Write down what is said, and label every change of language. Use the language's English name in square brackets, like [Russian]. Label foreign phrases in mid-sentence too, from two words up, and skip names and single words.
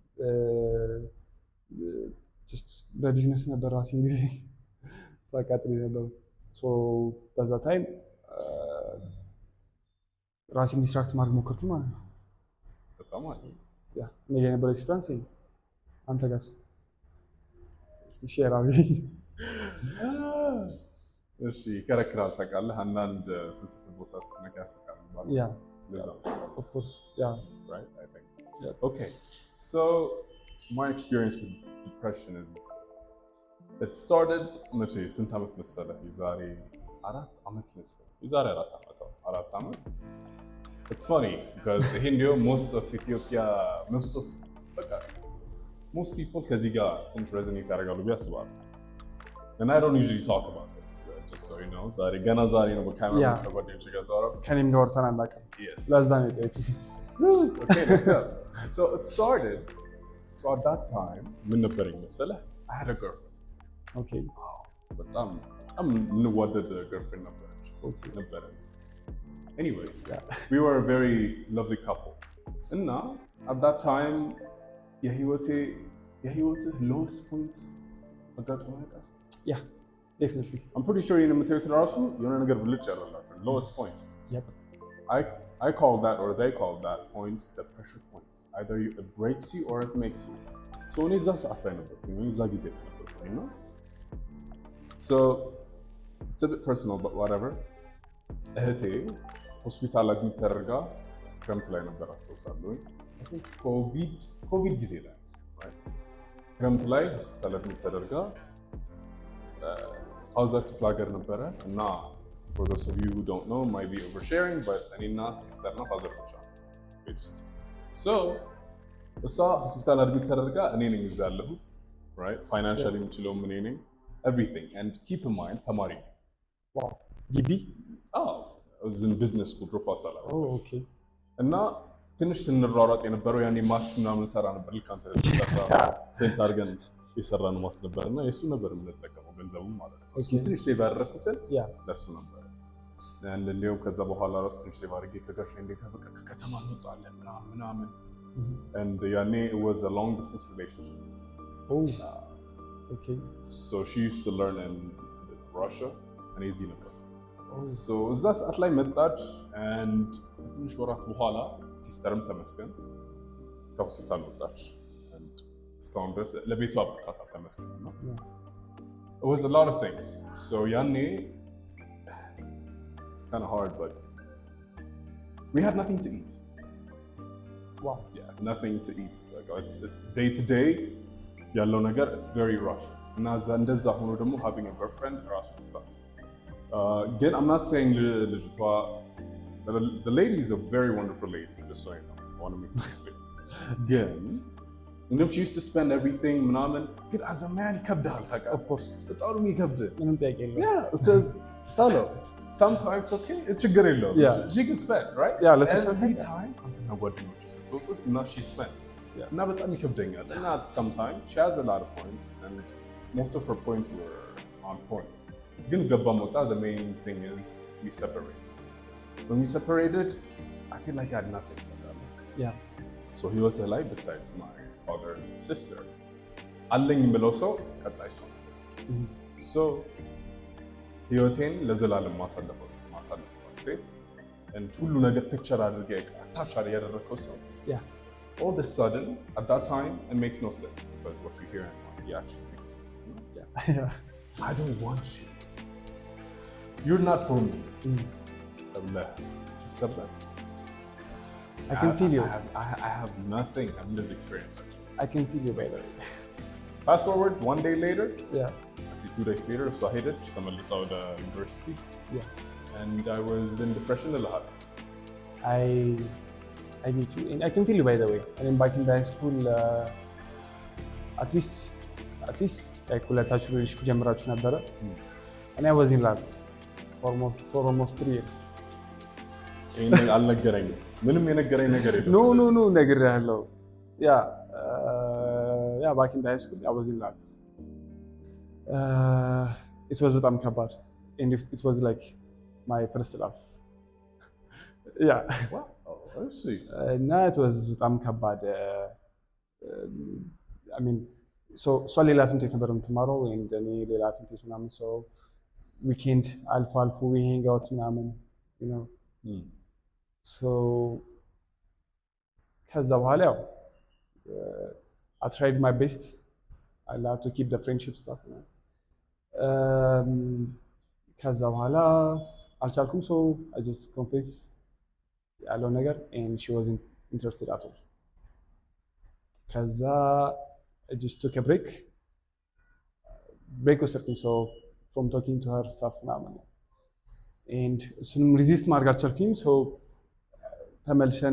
[Amharic] በቢዝነስ ነበር ራሴን ጊዜ ሳቃጥሪ ነበር ሶ በዛ ታይም ራሴን ዲስትራክት ማድረግ ሞከርኩ ማለት ነው በጣም አሪፍ ያ ነገ የነበረ ኤክስፒሪየንስ አንተ ጋርስ እስኪ ሼር አድርገኝ እሺ ይከረክራል ታውቃለህ አንዳንድ ስንስት ቦታ ስትነካ ያስቃል ማለት [English] ያ of course yeah right I think yeah. Okay so my experience with depression is it started [Amharic] መቼ ስንት ዓመት መሰለህ የዛሬ 4 ዓመት መሰለህ የዛሬ 4 ዓመት [English] it's funny because here most of Ethiopia most people [Amharic] ከዚህ ጋር ትንሽ [English] resonate [Amharic] ያደርጋሉ ብዬ አስባለሁ [English] and I don't usually talk about this just so you know [Amharic] ዛሬ ገና ዛሬ ነው በካሜራ ተጓደኞች ጋር ዛሬ ከኔም ጋር ወርተን አናውቅም [English] yes [Amharic] ለዛ ነው የጠየኩት [English] okay let's go so it started so at that time [Amharic] ምን ነበረኝ መሰለህ [English] I had a girlfriend okay [Amharic] በጣም የምንዋደድ [English] girlfriend ነበረ anyways we were a very lovely couple እና at that time የህይወትህ lowest point [Amharic] አጋጥሞ ያውቃል [English] yeah definitely I'm pretty sure [Amharic] የምታዩት ራሱ የሆነ ነገር ብልጭ ያለላችሁ [English] lowest point yep I call that or they call that point the pressure point either it breaks you or it makes you so [Amharic] እኔ እዛ ሰዓት ላይ ነበርኩኝ እዛ ጊዜ ላይ ነበርኩኝ እና [English] so it's a bit personal but whatever [Amharic] እህቴ ሆስፒታል አድሚት ተደርጋ ክረምት ላይ ነበር አስታውሳለሁ [English] I think [Amharic] ኮቪድ ጊዜ ላይ ክረምት ላይ ሆስፒታል አድሚት ተደርጋ ፋዘር ክፍለ ሀገር ነበረ እና [English] for those of you who don't know might be oversharing but [Amharic] እኔና ሲስተር እና ፋዘር ብቻ ቤት ውስጥ so እሷ ሆስፒታል አድሚት ተደርጋ እኔ ነኝ እዛ ያለሁት [English] right financially [Amharic] የምችለው እኔ ነኝ [English] everything and keep in mind [Amharic] ተማሪ wow ግቢ [English] I was in business school dropouts አላ okay [Amharic] እና ትንሽ ስንሯሯጥ የነበረው ያኔ ማስክ ምናምን ሰራ ነበር ልክ አንተ ተሰራ ቴንት አድርገን የሰራነው ማስክ ነበር እና የሱ ነበር የምንጠቀመው ገንዘቡ ማለት ነው እሱ ትንሽ ሴቭ ያደረኩትን ለሱ ነበር and ሌላው ከዛ በኋላ ራስ ትንሽ ሴቭ አድርጌ ከጋርፍሬንዴ ጋር በቃ ከከተማ እንወጣለን ምናምን and ያኔ [English] it was a long distance relationship okay so she used to learn in Russia and easy ነበር so [Amharic] እዛ ሰዓት ላይ መጣች [English] and [Amharic] ከትንሽ ወራት በኋላ ሲስተርም ተመስገን ከሆስፒታል ወጣች [English] and [Amharic] እስካሁን ድረስ ለቤቷ አብቅታታል ተመስገን ነው [English] it was a lot of things so ያኔ it's kind of hard but we had nothing to eat wow yeah nothing to eat like it's day to day [Amharic] ያለው ነገር [English] it's very rough [Amharic] እና እንደዛ ሆኖ ደግሞ [English] having a girlfriend ራሱ stuff again I'm not saying ልጅቷ the lady is a very wonderful lady just so you know I want to make this clear again she used to spend everything [Amharic] ምናምን ግን [English] as a man [Amharic] ይከብዳል ታውቃለህ [English] of course [Amharic] በጣም የሚከብድ ምንም ጥያቄ የለውም [English] yeah because ሳሎ sometimes okay [Amharic] ችግር የለውም [English] she can spend right yeah let's every time [Amharic] አንተና ጓደኞች ስትወጡ እና [English] she spends [Amharic] እና በጣም ይከብደኛል እና [English] sometimes she has a lot of points and most of her points were on point [Amharic] ግን ገባም ወጣ [English] the main thing is we separated when we separated I feel like I had nothing yeah so [Amharic] ህይወትህ ላይ [English] besides my father and sister [Amharic] አለኝ የምለው ሰው ቀጣይ ሰው [English] so [Amharic] ህይወቴን ለዘላለም ማሳለፍ ሴት [English] and [Amharic] ሁሉ ነገር ፒክቸር አድርጌ አታች ያደረከው ሰው [English] all of a sudden at that time it makes no sense because what you hear and actually makes no sense yeah I don't want you you're not for me I can feel you I have nothing I'm this experience I can feel you by the way fast forward one day later yeah 2 days later so I hit it [Amharic] ተመልሳ ወደ [English] university yeah and I was in depression a lot I meet you and I can feel you by the way I mean back in the high school at least like [Amharic] ሁለታችሁ ጀምራችሁ ነበረ [English] and I was in love for almost 3 years [Amharic] ይሄን አልነገረኝም ምንም የነገረኝ ነገር የለም ኖ ነግሬሃለሁ ያ [English] back in the high school I was in love it was [Amharic] በጣም ከባድ [English] and it was like my first love yeah wow I see [Amharic] እና [English] it was [Amharic] በጣም ከባድ [English] I mean so [Amharic] ሌላ ትምህርት ቤት ነበር የምትማረው and እኔ ሌላ ትምህርት ቤት ምናምን [English] so weekend [Amharic] አልፎ [English] we hang out [Amharic] ምናምን [English] you know so [Amharic] ከዛ በኋላ ያው [English] I tried my best I love to keep the friendship stuff [Amharic] ከዛ በኋላ አልቻልኩም [English] so I just confess [Amharic] ያለው ነገር [English] and she wasn't interested at all ከዛ I just took a break ወሰድኩኝ so from talking to her stuff ምናምን and እሱንም resist [Amharic] ማድረግ አልቻልኩኝ [English] so ተመልሰን